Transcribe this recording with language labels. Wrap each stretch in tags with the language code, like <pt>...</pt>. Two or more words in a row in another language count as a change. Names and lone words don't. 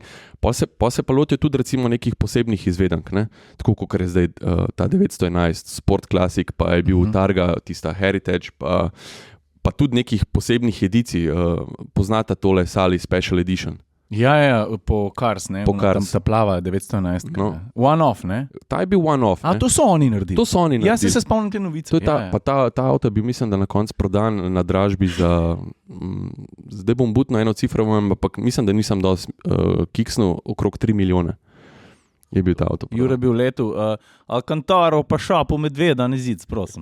<sl>Pa se pa lotijo tudi recimo nekih posebnih izvedenk, ne? Tako kot je zdaj ta 911 Sport Classic, pa je bil Targa, tista Heritage, pa tudi nekih posebnih edicij. Poznate tole Sally Special Edition? Ja, po Cars, ne? Po Cars. Tam ta plava 911. No. One-off, ne? Ta je bil one-off. A to so oni naredili? To so oni naredili. Jaz se spomnim te novice. To je pa ta avto bi, mislim, da na koncu prodan na dražbi za... zdaj bom butno eno cifro, ampak mislim, da nisem dal kiksnul okrog 3 milijone. Je bil ta avto. Jure bil letu, Alcantaro pa šapo medveda, ne zic, prosim.</sl>